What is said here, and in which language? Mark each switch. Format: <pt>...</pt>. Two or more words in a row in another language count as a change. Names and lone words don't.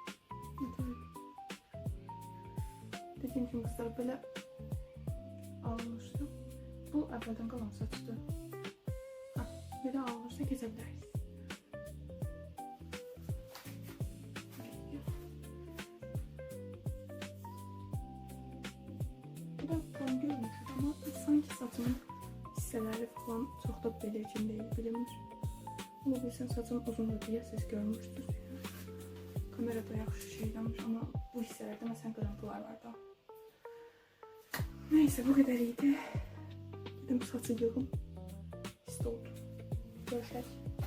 <tr>Dediğim gibi kızlar böyle almış</tr> <az>əvvəldən qalan saçdır. Ha, belə alınırsa keçə bilərik. Bu da tam görünür ama sanki saçımın hissələri falan çox da belirgin deyil, bilinmir. Ama bilsən saçım uzundur deyə siz görmüşsünüz. Kamerada yaxşı şeyləmiş ama bu hissələrdə məsələn qırıntılar var da.</az> <tr>Neyse bu kadar iyiydi.</tr> <az>Dedim saçı yığım. İşte oldu. Görüşürüz.</az>